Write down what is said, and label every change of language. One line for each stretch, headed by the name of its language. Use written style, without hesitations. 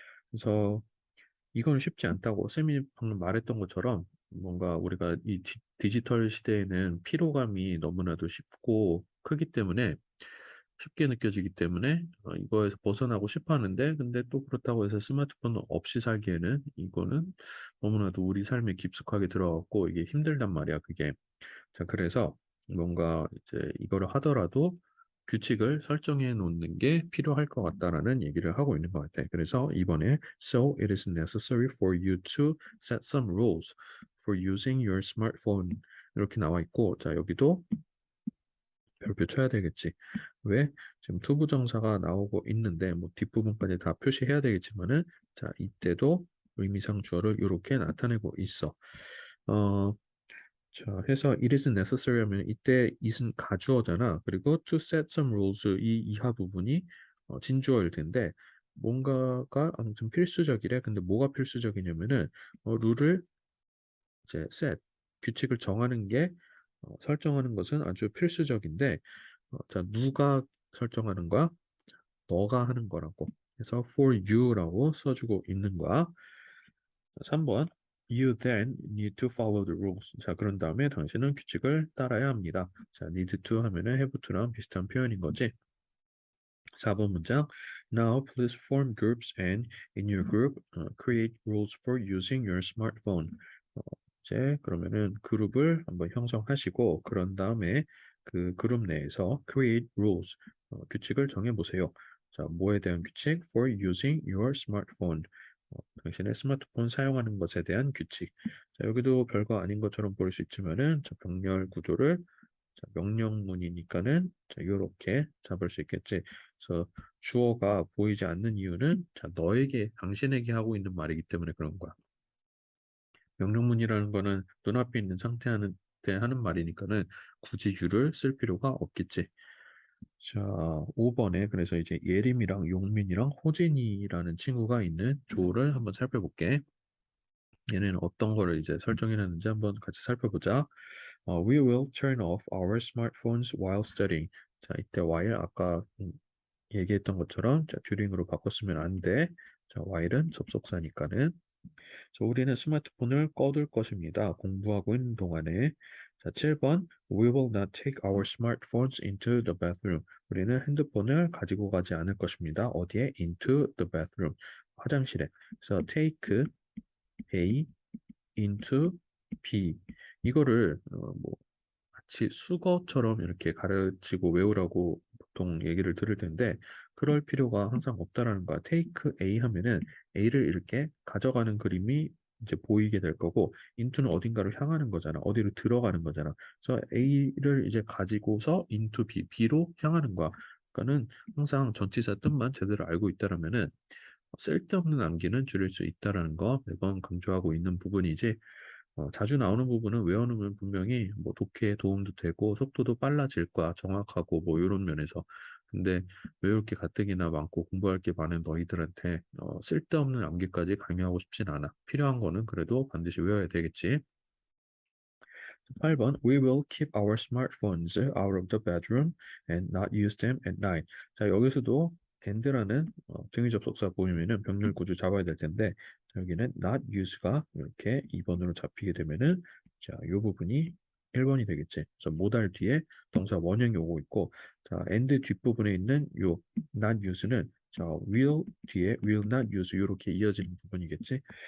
Korean: 그래서 이건 쉽지 않다고 쌤이 방금 말했던 것처럼 뭔가 우리가 이 디지털 시대에는 피로감이 너무나도 쉽고 크기 때문에 쉽게 느껴지기 때문에 이거에서 벗어나고 싶어 하는데 근데 또 그렇다고 해서 스마트폰 없이 살기에는 이거는 너무나도 우리 삶에 깊숙하게 들어갔고 이게 힘들단 말이야 그게. 자, 그래서 뭔가 이제 이거를 하더라도 규칙을 설정해 놓는 게 필요할 것 같다라는 얘기를 하고 있는 것 같아. 그래서 이번에
English: So it is necessary for you to set some rules for using your smartphone
Korean: 이렇게 나와 있고 자 여기도 별표 쳐야 되겠지. 왜? 지금 투부정사가 나오고 있는데 뭐 뒷부분까지 다 표시해야 되겠지만은 자 이때도 의미상 주어를 이렇게 나타내고 있어. 어, 자 해서
English: it is necessary
Korean: 하면 이때 it은 가주어잖아. 그리고
English: to set some rules
Korean: 이 이하 부분이 진주어일 텐데 뭔가가 아무튼 필수적이래. 근데 뭐가 필수적이냐면은 룰을 이제 set 규칙을 정하는 게 설정하는 것은 아주 필수적인데 자, 누가 설정하는 거야? 너가 하는 거라고. 그래서 for you라고 써주고 있는 거야. 3번.
English: You then need to follow the rules.
Korean: 자, 그런 다음에 당신은 규칙을 따라야 합니다. 자, need to 하면은 have to랑 비슷한 표현인 거지. 4번 문장.
English: Now please form groups and in your group create rules for using your smartphone.
Korean: 이제 그러면은 그룹을 한번 형성하시고 그런 다음에 그 그룹 내에서
English: create rules
Korean: 규칙을 정해 보세요. 자, 뭐에 대한 규칙?
English: For using your smartphone.
Korean: 당신의 스마트폰 사용하는 것에 대한 규칙. 자, 여기도 별거 아닌 것처럼 보일 수 있지만은 자, 병렬 구조를 자, 명령문이니까는 자, 이렇게 잡을 수 있겠지. 그래서 주어가 보이지 않는 이유는 자, 너에게, 당신에게 하고 있는 말이기 때문에 그런 거야. 명령문이라는 거는 눈앞에 있는 상태한테 하는 말이니까는 굳이 you를 쓸 필요가 없겠지. 자, 5번에 그래서 이제 예림이랑 용민이랑 호진이라는 친구가 있는 조를 한번 살펴볼게. 얘는 어떤 거를 이제 설정해놨는지 한번 같이 살펴보자.
English: We will turn off our smartphones while studying.
Korean: 자, 이때 while 아까 얘기했던 것처럼 자, during으로 바꿨으면 안 돼. 자, while은 접속사니까는 자, 우리는 스마트폰을 꺼둘 것입니다. 공부하고 있는 동안에. 자, 7번.
English: We will not take our smartphones into the bathroom.
Korean: 우리는 핸드폰을 가지고 가지 않을 것입니다. 어디에?
English: Into the bathroom.
Korean: 화장실에. 그래서 take A into B. 이거를 뭐 마치 수거처럼 이렇게 가르치고 외우라고 보통 얘기를 들을 텐데 그럴 필요가 항상 없다라는 거야. take A 하면은 A를 이렇게 가져가는 그림이 이제 보이게 될 거고 into는 어딘가로 향하는 거잖아. 어디로 들어가는 거잖아. 그래서 A를 이제 가지고서 into B, B로 향하는 거야. 그러니까는 항상 전치사 뜻만 제대로 알고 있다라면은 쓸데없는 암기는 줄일 수 있다라는 거 매번 강조하고 있는 부분이지. 자주 나오는 부분은 외워놓으면 분명히 뭐 독해에 도움도 되고 속도도 빨라질 거야. 정확하고 뭐 이런 면에서. 근데 외울 게 가뜩이나 많고 공부할 게 많은 너희들한테 쓸데없는 암기까지 강요하고 싶진 않아. 필요한 거는 그래도 반드시 외워야 되겠지.
English: 8번 We will keep our smartphones out of the bedroom and not use them at night.
Korean: 자, 여기서도 and라는 등위 접속사 보이면은 병렬 구조 잡아야 될 텐데 자, 여기는 not use가 이렇게 2번으로 잡히게 되면은 자, 이 부분이 1번이 되겠지. 그래서 모달 뒤에 동사 원형이 오고 있고 자, and 뒷부분에 있는 요 not use는 자, will 뒤에 will not use 이렇게 이어지는 부분이겠지.